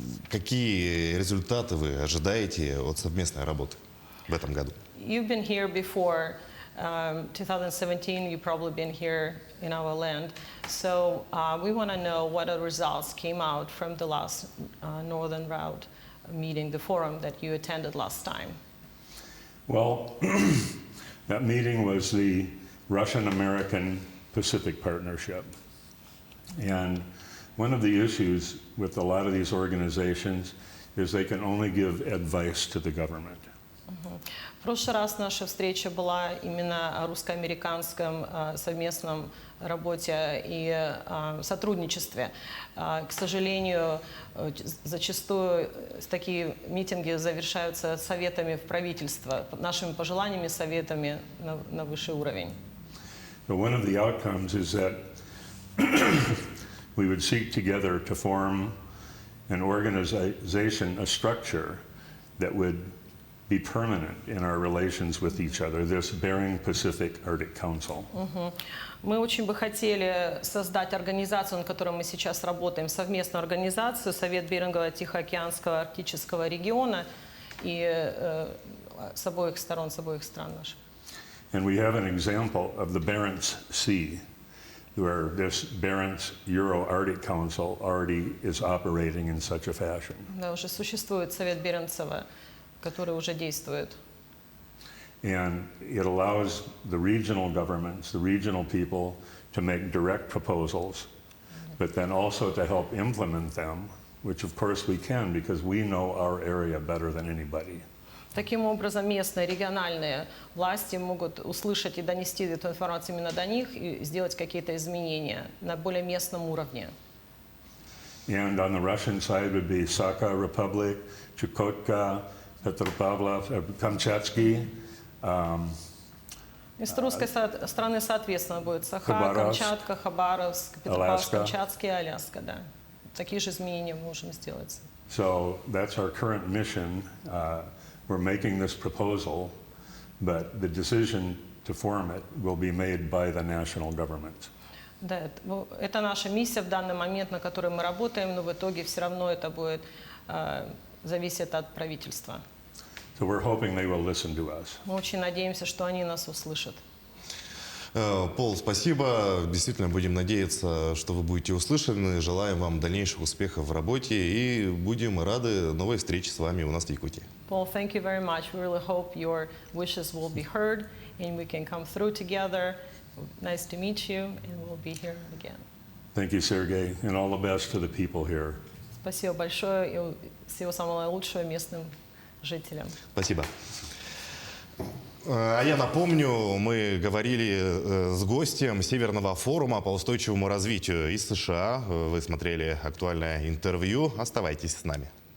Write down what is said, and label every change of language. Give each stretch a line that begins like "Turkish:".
Russian: Какие результаты вы ожидаете от совместной работы в этом году?
English: You've been here before. 2017, you've probably been here in our land. So we want to know what the results came out from the last Northern Route meeting, the forum that you attended last time. Well, that meeting was the Russian-American Pacific Partnership. And one of the issues with a lot of these organizations is they can only give advice to the government.
Russian: В прошлый раз наша встреча была именно о русско-американском совместном работе и сотрудничестве. К сожалению, зачастую такие митинги завершаются советами в правительство, нашими пожеланиями, советами на высший уровень.
English: But one of the outcomes is that we would seek together to form an organization, a structure that would be permanent in our relations with each other, this Bering Pacific Arctic Council.
Russian: Мы очень бы хотели создать организацию, над которой мы сейчас работаем, совместную организацию Совет Берингово-Тихоокеанского арктического региона и с обоих сторон, с обоих стран наших.
English: And we have an example of the Barents Sea, where this Barents Euro-Arctic Council already is operating in such a fashion.
Russian: Да, уже существует Совет Беренцева, который уже действует.
English: And it allows the regional governments, the regional people, to make direct proposals, but then also to help implement them, which of course we can because we know our area better than anybody.
Russian: Таким образом, местные, региональные власти могут услышать и донести эту информацию именно до них и сделать какие-то изменения на более местном уровне.
English: And on the Russian side would be Sakha Republic, Chukotka, Petropavlov, Kamchatsky.
Russian: Из русской стороны, соответственно, будет Саха, Хабаровск, Камчатка, Хабаровск, Петропавловск, Аляска. Камчатский и Аляска. Да. Такие же изменения мы можем сделать.
English: So that's our current mission. We're making this proposal, but the decision to form it will be made by the national government.
Russian: Да, это наша миссия в данный момент, на которой мы работаем, но в итоге все равно это будет зависеть от правительства.
English: So we're hoping they will listen to us.
Russian: Мы очень надеемся, что они нас услышат. Пол, спасибо. Действительно, будем надеяться, что вы будете услышаны. Желаем вам дальнейших успехов в работе и будем рады новой встрече с вами у нас в Якутии.
English: Paul, thank you very much. We really hope your wishes will be heard and we can come through together. Nice to meet you, and we'll be here again. Thank you, Sergey, and all the best to the people here.
Russian: Спасибо большое и всего самого лучшего местным жителям. Спасибо. А я напомню, мы говорили с гостем Северного форума по устойчивому развитию из США. Вы смотрели актуальное интервью. Оставайтесь с нами.